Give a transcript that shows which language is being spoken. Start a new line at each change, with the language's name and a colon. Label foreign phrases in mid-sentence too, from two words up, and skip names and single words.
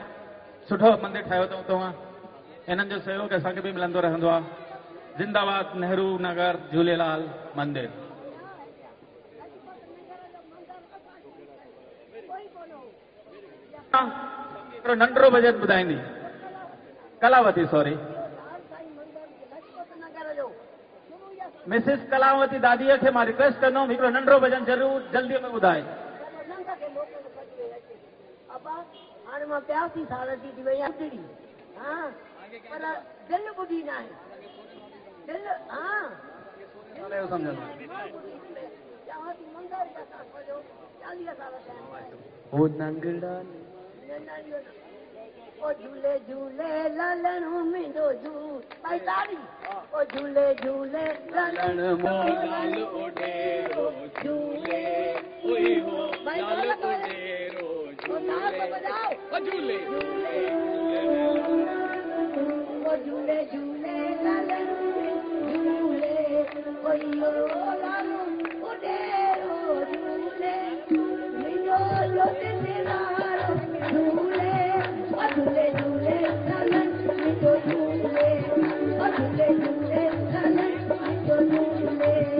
Sindhi: सुठो मंदिर ठाहियो अथऊं तव्हां. इन्हनि जो सहयोग असांखे बि मिलंदो रहंदो आहे. जिंदाबाद नेहरू नगर झूलेलाल मंदिर. हिकिड़ो नंढिड़ो भॼन ॿुधाईंदी कलावती.
English: sorry Mrs
Sindhi: कलावती दादीअ खे मां रिक्वेस्ट कंदुमि हिकिड़ो नंढिड़ो भॼन ज़रूर जल्दीअ में ॿुधाए. हाणे मां प्यासी साल जी थी वई आहियां. हाँ पर दिल ॿुधी न आहे. दिल हाँ ओ नंगड़ा ओ झूले झूले लालण मुंहिंजो झूल भाई तारी. ओ झूले झूले लालण लाल ओडेरो झूले ओए हो लाल ओडेरो झूले ओ झूले झूले लालण झूले ओए हो लाल ओडेरो झूले मुंहिंजो झूले झूले झूले लालण मुंहिंजो झूले. झूले झूले लालण मुंहिंजो झूले.